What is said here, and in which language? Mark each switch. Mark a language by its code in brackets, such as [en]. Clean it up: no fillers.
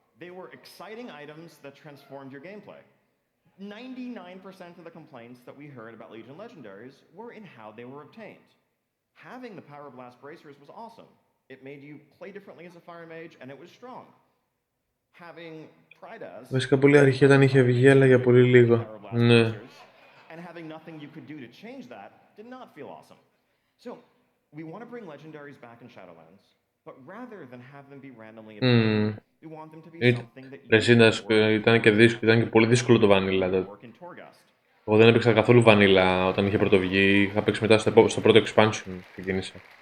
[en] They were exciting items that transformed your gameplay. 99% of the complaints that we heard about Legion Legendaries were in how they were obtained. Having the Power Blast bracers was awesome. It made you play differently as a fire mage, and it was strong. Having Pridas... [el] Βασικά πολύ αρχαία ήταν είχε βγει, αλλά για πολύ λίγο. Ναι. [en] And having nothing you could do to change that did not feel awesome. So, we want to bring Legendaries back in Shadowlands, but rather than have them be randomly obtained, we want them to be something that you [el] ήταν και πολύ δύσκολο το Vanilla τότε. Εγώ δεν έπαιξα καθόλου βανίλα όταν είχε πρωτοβγεί. Είχα παίξει μετά στο πρώτο expansion ξεκίνησα.